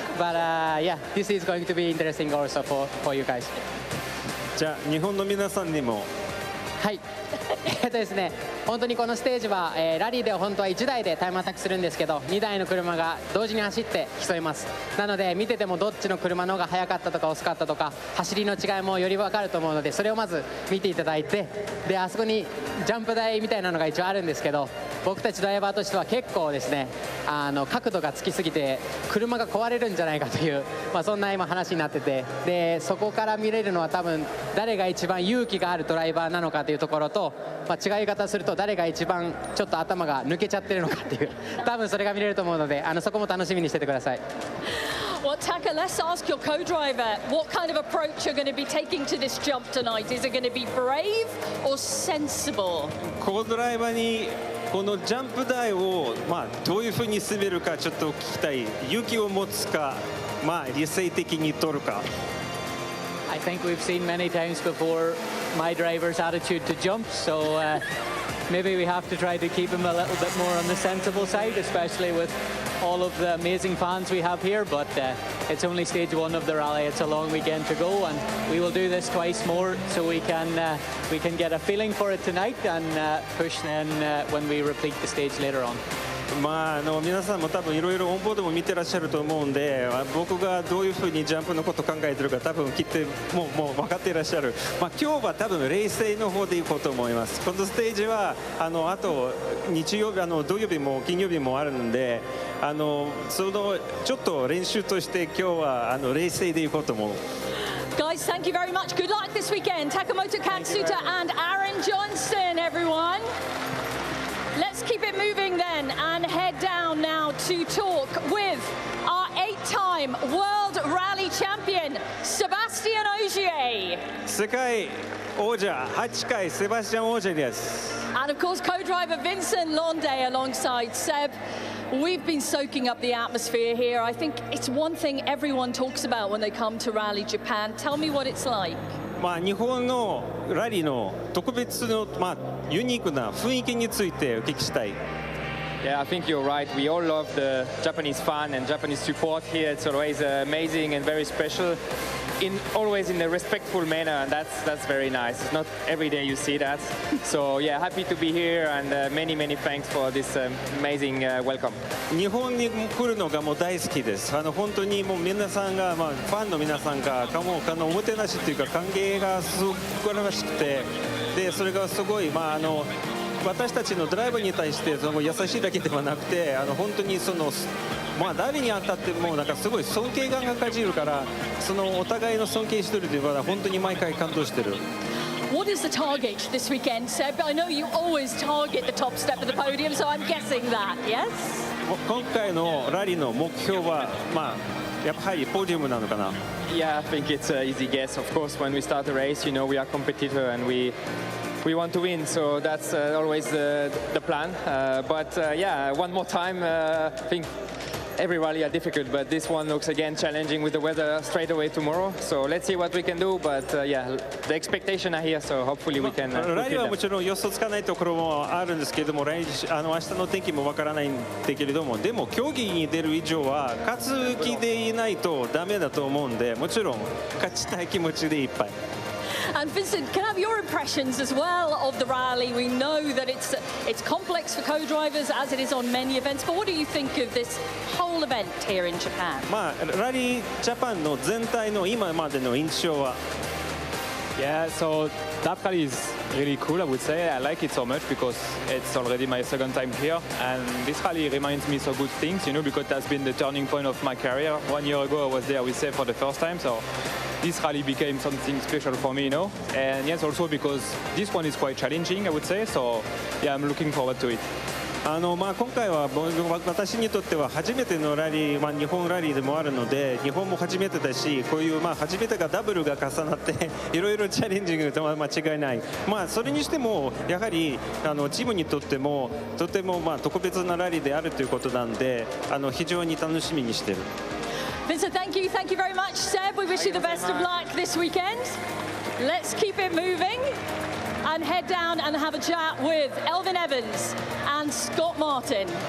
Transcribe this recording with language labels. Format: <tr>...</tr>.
<en>But yeah, this is going to be interesting also for you guys.</en> <ja>じゃあ日本の皆さんにも。はい。ですね、本当にこのステージは、ラリーでは本当は1台でタイムアタックするんですけど、2台の車が同時に走って競います。なので見ててもどっちの車の方が速かったとか遅かったとか走りの違いもより分かると思うので、それをまず見ていただいて、であそこにジャンプ台みたいなのが一応あるんですけど、僕たちドライバーとしては結構ですね、角度がつきすぎて車が壊れるんじゃないかという、そんな今話になってて、でそこから見れるのは多分誰が一番勇気があるドライバーなのかというところと、違い方すると誰が一番ちょっと頭が抜けちゃってるのかっていう、多分それが見れると思うので、そこも楽しみにしててください。</ja> <en>Well, Taka, let's ask your co-driver what kind of approach you're going to be taking to this jump tonight. Is it going to be brave or sensible?</en> <ja>コードライバーにこのジャンプ台をどういうふうに滑るかちょっと聞きたい。勇気を持つか、理性的に取るか。</ja> <en>I think we've seen many times before my driver's attitude to jump, so maybe we have to try to keep him a little bit more on the sensible side, especially with all of the amazing fans we have here. But it's only stage one of the rally. It's a long weekend to go, and we will do this twice more so we can get a feeling for it tonight and push then when we repeat the stage later on.</en> <ja>皆さんも多分いろいろオンボードも見てらっしゃると思うんで、僕がどういうふうにジャンプのことを考えてるか多分きっともう分かっていらっしゃる。今日は多分冷静の方でいこうと思います。このステージはあと日曜日土曜日も金曜日もあるんで、そのちょっと練習として今日は冷静でいこうと思う。</ja> <en>Guys, thank you very much. Good luck this weekend. Takamoto Katsuta and Aaron Johnston, everyone. Let's keep it moving then and head down now to talk with our 8-time World Rally Champion, Sebastian Ogier.</en> <ja>世界王者8回セバスチャン・オージェです。</ja> <en>And of course, co-driver Vincent Londe alongside Seb. We've been soaking up the atmosphere here. I think it's one thing everyone talks about when they come to Rally Japan. Tell me what it's like.</en> <ja>日本のラリーの特別のユニークな雰囲気についてお聞きしたい。</ja> <en>Yeah, I think you're right. We all love the Japanese fan and Japanese support here. It's always amazing and very special. Always in a respectful manner, and that's very nice. It's not every day you see that. So yeah, happy to be here, and many thanks for this amazing welcome.</en> <ja>日本に来るのがもう大好きです。本当にもう皆さんがファンの皆さんがおもてなしというか歓迎がすごくらしくて、でそれがすごい私たちのドライバーに対して優しいだけではなくて本当に誰に当たってもすごい尊敬感が感じるから、お互いの尊敬してるというのは本当に毎回感動してる。</ja> <en>What is the target this weekend, Seb? I know you always target the top step of the podium, so I'm guessing that, yes?</en> <ja>今回のラリーの目標は、やはりポディウムなのかな。</ja> <en>Yeah, I think it's an easy guess. Of course, when we start a race, you know, we are competitor and we want to win, so that's always the plan. But yeah, one more time, I think every rally are difficult, but this one looks again challenging with the weather straight away tomorrow. So let's see what we can do. But yeah, the expectations are here, so hopefully we can.</en> <ja>ラリーはもちろん予想つかないところもあるんですけれども、明日の天気もわからないんだけれども、でも競技に出る以上は勝つ気でいないとダメだと思うんで、もちろん勝ちたい気持ちでいっぱい。</ja> <en>And Vincent, can I have your impressions as well of the rally? We know that it's complex for co-drivers as it is on many events, but what do you think of this whole event here in Japan?</en> <ja>ラリージャパンの全体の今までの印象は</ja> <en>Yeah, so that rally is really cool, I would say. I like it so much because it's already my second time here, and this rally reminds me so good things, you know, because it has been the turning point of my career. 1 year ago, I was there with Seb for the first time, so this rally became something special for me, you know. And yes, also because this one is quite challenging, I would say. So yeah, I'm looking forward to it.</en> <ja>今回は私にとっては初めてのラリー、日本ラリーでもあるので、日本も初めてだし、こういう初めてがダブルが重なっていろいろチャレンジングとは間違いない。それにしてもやはりチームにとってもとても特別なラリーであるということなんで、非常に楽しみにしている。</ja> <en>Vincent, thank you very much, Seb. We wish you the best of luck this weekend. Let's keep it moving and head down and have a chat with Elvin Evans and Scott Martin.</en>